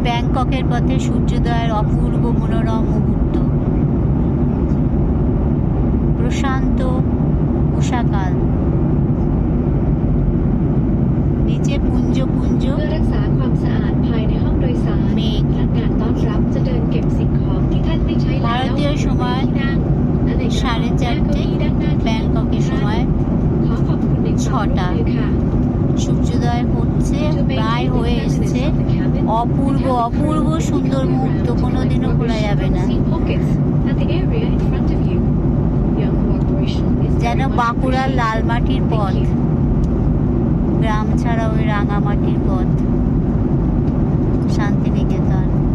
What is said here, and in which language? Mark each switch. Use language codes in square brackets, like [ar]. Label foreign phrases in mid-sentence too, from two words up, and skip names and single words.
[bn] ব্যাংককের পথে সূর্যোদয়ের অপূর্ব মনোরম মুহূর্ত। প্রশান্ত উষাকাল, নিচে পুঞ্জ পুঞ্জ [th] เพื่อรักษาความสะอาดภายในห้องโดยสาร [bn] เมฆ [th] พนักงานต้อนรับจะเดินเก็บสิ่งของที่ท่านไม่ใช้แล้ว [bn] ভারতীয় সময় [th] ที่นั่งและใน [bn] 4:30, [th] ด้านหน้าที่ [bn] ব্যাংককের সময় [th] ขอขอบคุณในความร่วมมือค่ะ [bn] সূর্যোদয় হচ্ছে, প্রায় হয়ে এসছে। অপূর্ব অপূর্ব সুন্দর মুহূর্ত, কোনোদিনও ভোলা যাবে না। যেন বাঁকুড়ার লাল মাটির পথ, গ্রাম ছাড়া ওই রাঙামাটির পথ, শান্তিনিকেতন।